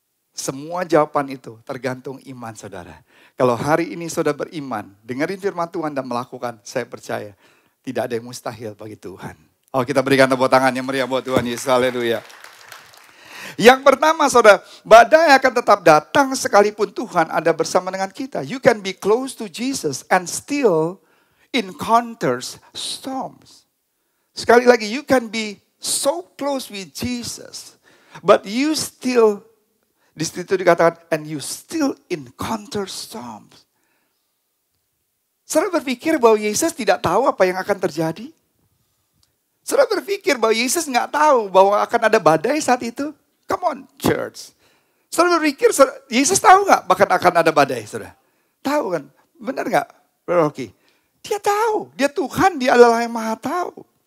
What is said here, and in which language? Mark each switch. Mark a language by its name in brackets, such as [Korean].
[Indonesian] Semua jawaban itu tergantung iman saudara. Kalau hari ini saudara beriman, dengerin firman Tuhan dan melakukan, saya percaya tidak ada yang mustahil bagi Tuhan. Oh, kita berikan tepuk tangan yang meriah buat Tuhan Yesus. Haleluya. Yang pertama saudara, badai akan tetap datang sekalipun Tuhan ada bersama dengan kita. [English] You can be close to Jesus and still encounters storms. [Indonesian] Sekali lagi, [English] you can be so close with Jesus, but you still, [Indonesian] di situ dikatakan, [English] and you still encounter storms. [Indonesian] Saudara berpikir bahwa Yesus tidak tahu apa yang akan terjadi? Saudara berpikir bahwa Yesus nggak tahu bahwa akan ada badai saat itu? [English] Come on, church. [Indonesian] Saudara berpikir, Yesus tahu nggak bahkan akan ada badai, saudara? Tahu kan? Benar nggak, Brother Rocky? Dia tahu, dia Tuhan, dia adalah yang maha tahu.